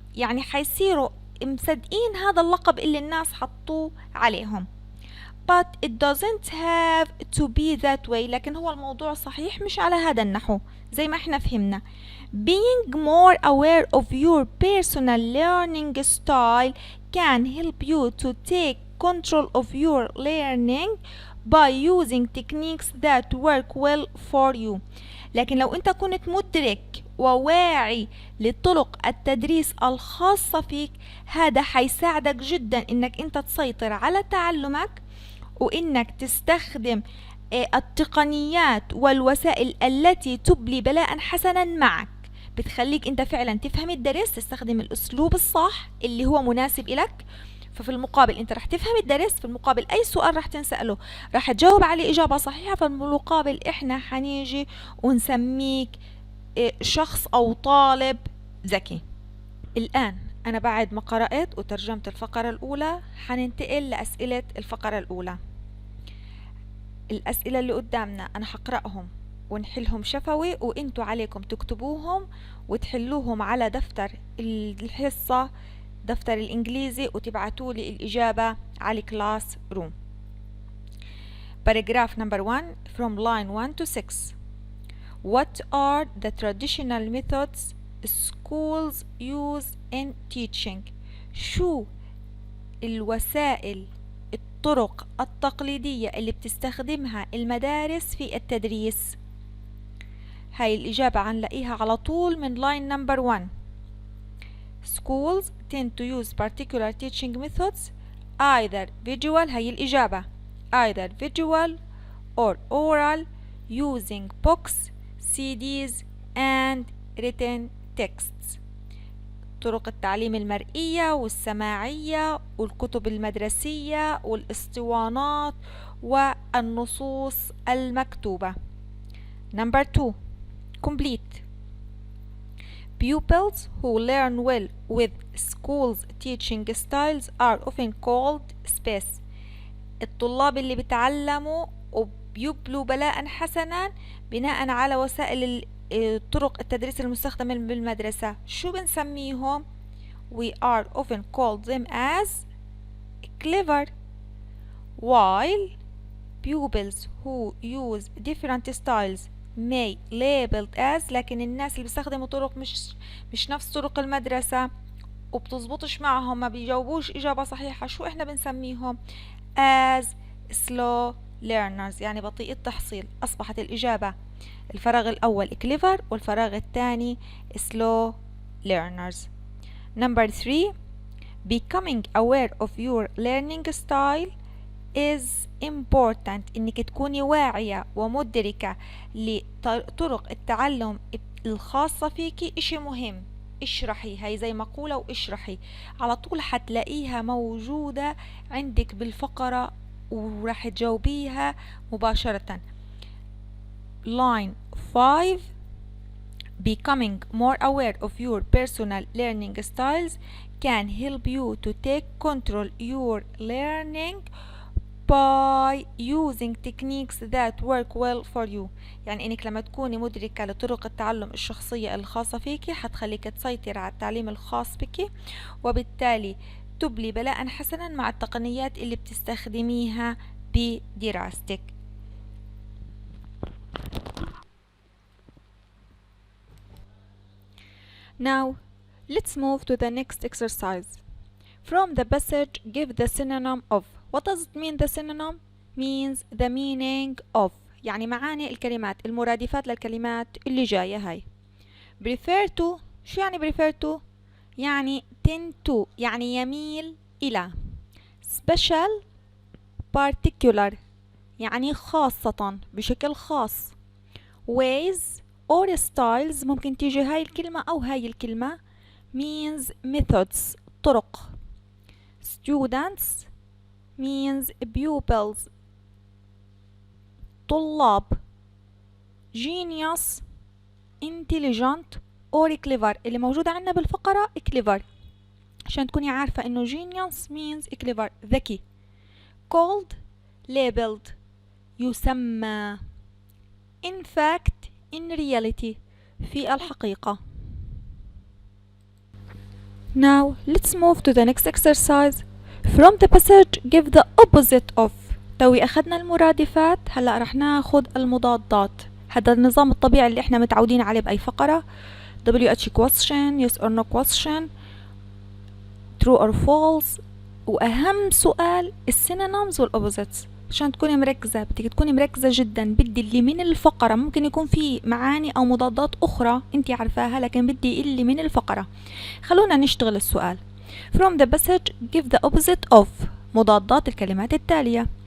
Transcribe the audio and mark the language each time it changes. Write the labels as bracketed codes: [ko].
[ar] يعني حيصيروا مصدقين هذا اللقب اللي الناس حطوه عليهم. [en] but it doesn't have to be that way. [ar] لكن هو الموضوع صحيح مش على هذا النحو زي ما احنا فهمنا. [en] Being more aware of your personal learning style can help you to take control of your learning by using techniques that work well for you. [ar] لكن لو انت كنت مدرك وواعي لطرق التدريس الخاصة فيك، هذا حيساعدك جدا انك انت تسيطر على تعلمك، وانك تستخدم التقنيات والوسائل التي تبلي بلاء حسنا معك، بتخليك انت فعلا تفهم الدرس، تستخدم الاسلوب الصح اللي هو مناسب لك. ففي المقابل انت رح تفهم الدرس، في المقابل اي سؤال رح تنسأله رح تجاوب عليه اجابة صحيحة، في المقابل احنا حنيجي ونسميك شخص او طالب ذكي. الان انا بعد ما قرأت وترجمت الفقرة الاولى حننتقل لاسئلة الفقرة الاولى. الاسئلة اللي قدامنا انا حقرأهم ونحلهم شفوي، وانتوا عليكم تكتبوهم وتحلوهم على دفتر الحصة، دفتر الإنجليزي، وتبعتوا لي الإجابة على كلاس روم. [en] Paragraph number 1 from line 1 to 6. What are the traditional methods schools use in teaching? [ar] شو الوسائل الطرق التقليدية اللي بتستخدمها المدارس في التدريس؟ هاي الإجابة هنلاقيها على طول من [en] line number 1. Schools tend to use particular teaching methods, either visual، [ar] هي الإجابة [en] either visual or oral, using books, CDs and written texts. [ar] طرق التعليم المرئية والسماعية والكتب المدرسية والاسطوانات والنصوص المكتوبة. [en] Number 2. Complete. Pupils who learn well with schools' teaching styles are often called space. [ar] الطلاب اللي بيتعلموا وبيبلوا بلاء حسنا بناء على وسائل طرق التدريس المستخدمة بالمدرسة، شو بنسميهم؟ [en] We are often called them as clever. While pupils who use different styles may labeled as، [ar] لكن الناس اللي بيستخدموا طرق مش نفس طرق المدرسة وبتزبطش معهم، ما بيجاوبوش إجابة صحيحة، شو إحنا بنسميهم؟ [en] as slow learners، [ar] يعني بطيء التحصيل. أصبحت الإجابة الفراغ الأول clever والفراغ الثاني slow learners. [en] Number 3. Becoming aware of your learning style is important. [ar] إنك تكوني واعية ومدركة لطرق التعلم الخاصة فيكي إشي مهم. اشرحي، هاي زي مقولة واشرحي على طول حتلاقيها موجودة عندك بالفقرة وراح تجاوبيها مباشرة. [en] Line 5. Becoming more aware of your personal learning styles can help you to take control your learning by using techniques that work well for you. [ar] يعني انك لما تكوني مدركة لطرق التعلم الشخصية الخاصة فيك حتخليك تسيطر على التعليم الخاص بك، وبالتالي تبلي بلاء حسنا مع التقنيات اللي بتستخدميها بدراستك. [en] Now let's move to the next exercise. From the passage, give the synonym of. What does it mean? The synonym means the meaning of، [ar] يعني معاني الكلمات، المرادفات للكلمات اللي جاية هاي. prefer to، شو يعني prefer to؟ يعني tend to، يعني يميل إلى. special particular، يعني خاصة بشكل خاص. ways or styles، ممكن تيجي هاي الكلمة أو هاي الكلمة. [en] means methods، طرق. students means pupils، طلاب. genius intelligent or clever، [ar] اللي موجودة عندنا بالفقرة clever عشان تكوني عارفة انه [en] genius means clever، [ar] ذكي. [en] called labeled، يسمى. in fact in reality، [ar] في الحقيقة. [en] Now let's move to the next exercise. From the passage, give the opposite of. [ar] توي أخذنا المرادفات، هلأ رح ناخد المضادات. هذا النظام الطبيعي اللي احنا متعودين عليه بأي فقرة. [en] WH question, yes or no question, true or false. [ar] وأهم سؤال السينونيمز والأوبوزيتس. عشان تكوني مركزة، بدك تكوني مركزة جدا. بدي اللي من الفقرة، ممكن يكون في معاني أو مضادات أخرى أنت عارفاها، لكن بدي اللي من الفقرة. خلونا نشتغل السؤال. [en] From the passage give the opposite of [ar] مضادات الكلمات التالية.